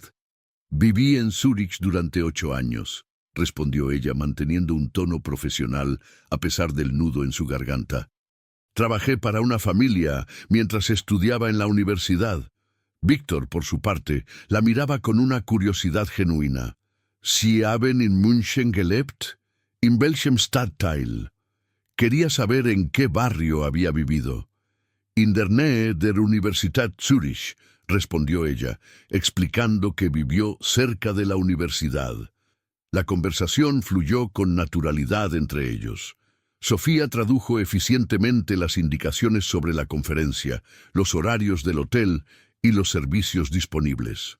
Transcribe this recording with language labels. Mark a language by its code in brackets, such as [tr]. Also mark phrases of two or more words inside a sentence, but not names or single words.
[es] «Viví en Zúrich durante 8 años», respondió ella manteniendo un tono profesional a pesar del nudo en su garganta. «Trabajé para una familia mientras estudiaba en la universidad». Víctor, por su parte, la miraba con una curiosidad genuina. [de] «¿Sie haben in München gelebt? ¿In welchem Stadtteil?». [es] Quería saber en qué barrio había vivido. [de] «In der Nähe der Universität Zürich», [es] respondió ella, explicando que vivió cerca de la universidad. La conversación fluyó con naturalidad entre ellos. Sofía tradujo eficientemente las indicaciones sobre la conferencia, los horarios del hotel y los servicios disponibles.